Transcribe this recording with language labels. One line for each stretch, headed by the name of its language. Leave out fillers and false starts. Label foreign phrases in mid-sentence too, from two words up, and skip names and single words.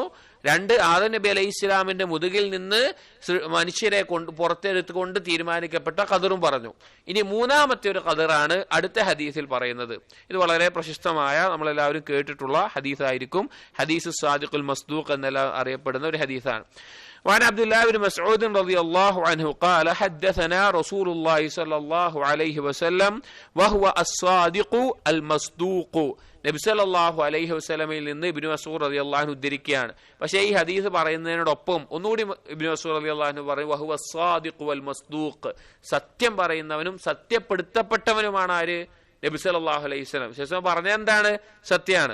Malayalam: 2, ആദം നബി അലൈഹി ഇസ്ലാമിന്റെ മുതുകിൽ നിന്ന് മനുഷ്യരെ പുറത്തെടുത്തുകൊണ്ട് തീരുമാനിക്കപ്പെട്ട ഖദറും പറഞ്ഞു. ഇനി മൂന്നാമത്തെ ഒരു ഖദറാണ് അടുത്ത ഹദീസിൽ പറയുന്നത്. ഇത് വളരെ പ്രശസ്തമായ, നമ്മളെല്ലാവരും കേട്ടിട്ടുള്ള ഹദീസായിരിക്കും. ഹദീസ്
Arabic: الصادق المصدوق
Malayalam: എന്നെല്ലാം അറിയപ്പെടുന്ന ഒരു ഹദീസാണ്.
Arabic: وعن عبد الله بن مسعود رضي الله عنه قال حدثنا رسول الله صلى الله عليه وسلم وهو الصادق المصدوق.
Malayalam: നബി
Arabic: صلى الله عليه وسلم
Malayalam: നിന്ന് ഇബ്നു മസ്ഊദ്
Arabic: رضي الله عنه
Malayalam: ഉദ്ധരിക്കുകയാണ്. പക്ഷേ ഈ ഹദീസ് പറയുന്നതിനോടൊപ്പം ഒന്നുകൂടി ഇബ്നു മസ്ഊദ്
Arabic: رضي الله عنه
Malayalam: പറയും
Arabic: وهو الصادق والمصدوق.
Malayalam: സത്യം പറയുന്നവനും സത്യപ്പെടുത്തപ്പെട്ടവനുമാണ് ആര്? നബി
Arabic: صلى الله عليه وسلم.
Malayalam: ശേഷം പറഞ്ഞ എന്താണ്? സത്യമാണ്.